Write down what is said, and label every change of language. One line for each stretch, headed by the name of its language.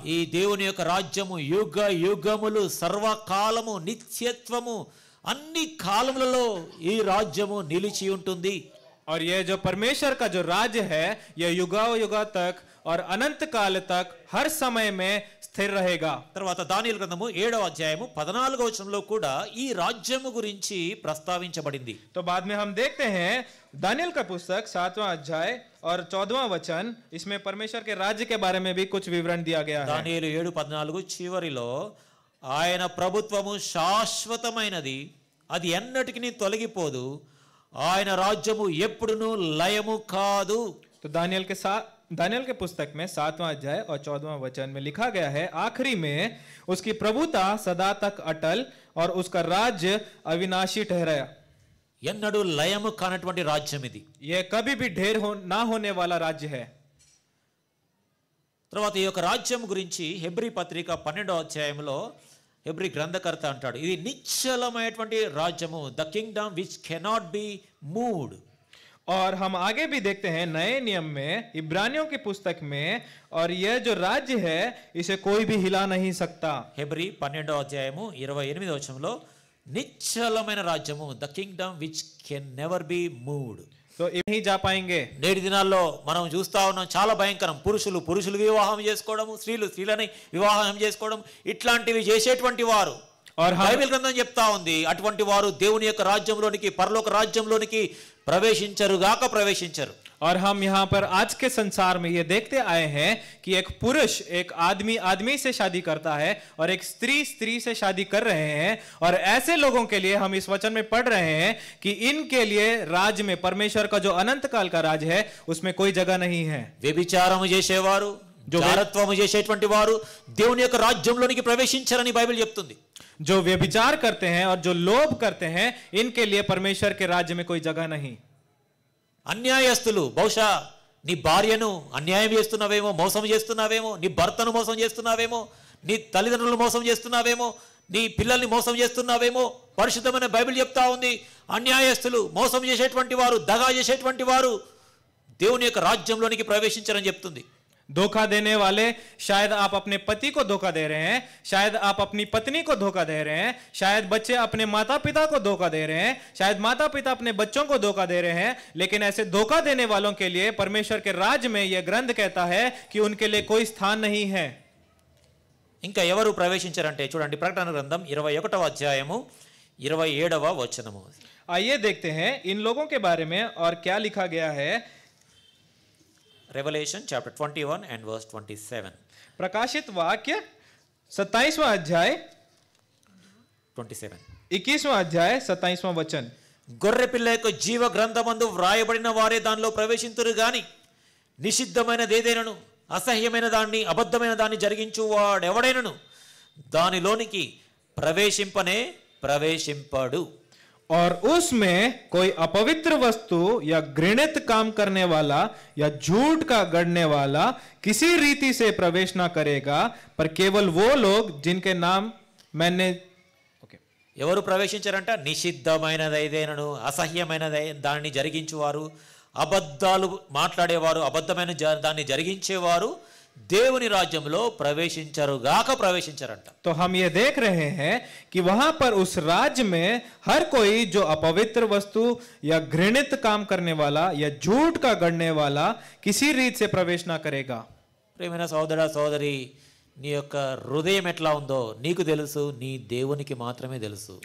Telugu: ఈ దేవుని యొక్క రాజ్యము యుగ యుగములు సర్వకాలము నిత్యత్వము అన్ని కాలములలో ఈ రాజ్యము నిలిచి ఉంటుంది.
Hindi: और यह जो परमेश्वर का जो राज्य है यह युगाओं युगा तक और अनंत काल तक हर समय में स्थिर रहेगा.
Telugu: తర్వాత దానియేలు గ్రంథము 7వ అధ్యాయము 14వ వచనంలో కూడా ఈ రాజ్యము గురించి ప్రస్తావించబడింది.
Hindi: तो बाद में हम देखते हैं दानियल का पुस्तक 7वां अध्याय और 14वां वचन, इसमें परमेश्वर के राज्य के बारे में भी कुछ विवरण दिया गया है.
Telugu: దానియేలు 7:14 చివరిలో ఆయన ప్రభుత్వము శాశ్వతమైనది, అది ఎన్నటికి తొలగిపోదు, ఆయన రాజ్యము ఎప్పుడును లయము కాదు.
Hindi: तो दानियल के पुस्तक में 7वां अध्याय और 14वां वचन में लिखा गया है, आखिरी में उसकी प्रभुता सदा तक अटल और उसका राज्य अविनाशी ठहराया.
Telugu: ఎన్నడూ లయము కానటువంటి రాజ్యం ఇది.
Hindi: यह कभी भी ढेर ना होने वाला राज्य है.
Telugu: తర్వాత ఈ యొక్క రాజ్యం గురించి హెబ్రీ పత్రిక 12వ అధ్యాయంలో హెబ్రీ గ్రంథకర్త అంటాడు, ఇది నిశ్చలమైనటువంటి రాజ్యము,
English: The kingdom which cannot be moved.
Hindi: और हम आगे भी देखते हैं नए नियम में इब्रानियों की पुस्तक में, और यह जो राज्य है इसे कोई भी हिला नहीं सकता.
Telugu: హెబ్రీ 12వ అధ్యాయము 28వ వచనంలో నిశ్చలమైన రాజ్యము,
English: The kingdom which can never be moved.
Hindi: तो नहीं जा पाएंगे.
Telugu: నేటి దినాల్లో మనం చూస్తా ఉన్నాం, చాలా భయంకరం. పురుషులు వివాహం చేసుకోవడం, స్త్రీలని వివాహం చేసుకోవడం, ఇట్లాంటివి చేసేటువంటి వారు బైబిల్ గ్రంథం చెప్తా ఉంది, అటువంటి వారు దేవుని యొక్క రాజ్యంలోనికి, పరలోక రాజ్యంలోనికి ప్రవేశించరు.
Hindi: और हम यहाँ पर आज के संसार में ये देखते आए हैं कि एक पुरुष एक आदमी से शादी करता है और एक स्त्री से शादी कर रहे हैं, और ऐसे लोगों के लिए हम इस वचन में पढ़ रहे हैं कि इनके लिए राज्य में, परमेश्वर का जो अनंत काल का राज्य है, उसमें कोई जगह नहीं है.
Telugu: వ్యభిచారము చేసేవారు, జారత్వము చేసేటువంటి వారు దేవుని యొక్క రాజ్యంలోనికి ప్రవేశించరని బైబిల్ చెప్తుంది.
Hindi: जो व्यभिचार करते हैं और जो लोभ करते हैं, इनके लिए परमेश्वर के राज्य में कोई जगह नहीं.
Telugu: అన్యాయస్తులు, బహుశా నీ భార్యను అన్యాయం చేస్తున్నావేమో, మోసం చేస్తున్నావేమో, నీ భర్తను మోసం చేస్తున్నావేమో, నీ తల్లిదండ్రులను మోసం చేస్తున్నావేమో, నీ పిల్లల్ని మోసం చేస్తున్నావేమో. పరిశుద్ధమైన బైబిల్ చెప్తా ఉంది, అన్యాయస్తులు, మోసం చేసేటువంటి వారు, దగా చేసేటువంటి వారు దేవుని యొక్క రాజ్యంలోనికి ప్రవేశించరని చెప్తుంది.
Hindi: धोखा देने वाले, शायद आप अपने पति को धोखा दे रहे हैं, शायद आप अपनी पत्नी को धोखा दे रहे हैं, शायद बच्चे अपने माता पिता को धोखा दे रहे हैं, शायद माता पिता अपने बच्चों को धोखा दे रहे हैं, लेकिन ऐसे धोखा देने वालों के लिए परमेश्वर के राज्य में यह ग्रंथ कहता है कि उनके लिए कोई स्थान नहीं है.
Telugu: ఇంకా ఎవరు ప్రవేశించారంటే చూడండి, ప్రకటన గ్రంథం 21వ అధ్యాయము 27వ వచనము.
Hindi: आइए देखते हैं इन लोगों के बारे में और क्या लिखा गया है.
English: Revelation chapter 21 and verse 27.
Hindi: प्रकाशित वाक्य 27वां अध्याय 27. 21वां अध्याय 27वां वचन.
Telugu: గొర్రె పిల్ల యొక్క జీవ గ్రంథమందు వ్రాయబడిన వారే దానిలో ప్రవేశింతురు గాని నిషిద్ధమైనది ఏదైనను, అసహ్యమైన దాన్ని, అబద్ధమైన దాన్ని జరిగించు వాడెవడైనను దానిలోనికి ప్రవేశింపడు.
Hindi: और उसमें कोई अपवित्र वस्तु या घृणित काम करने वाला या झूठ का गढ़ने वाला किसी रीति से प्रवेश ना करेगा, पर केवल वो लोग जिनके नाम मैंने
Telugu: ఎవరు ప్రవేశించారంట? నిషిద్ధమైనది ఏదైనను, అసహ్యమైన దాన్ని జరిగించేవారు, అబద్ధాలు మాట్లాడేవారు, అబద్ధమైన దాన్ని జరిగించేవారు దేవుని రాజ్యంలో ప్రవేశించరుగాక ప్రవేశించరంట.
Hindi: तो हम ये देख रहे हैं कि वहां पर उस राज्य में हर कोई जो अपवित्र वस्तु या घृणित काम करने वाला या झूठ का गढ़ने वाला किसी रीत से प्रवेश ना करेगा.
Telugu: ప్రియమైన సోదరా సోదరి, నీ యొక్క హృదయం ఎట్లా ఉందో నీకు తెలుసు, నీ దేవునికి మాత్రమే తెలుసు.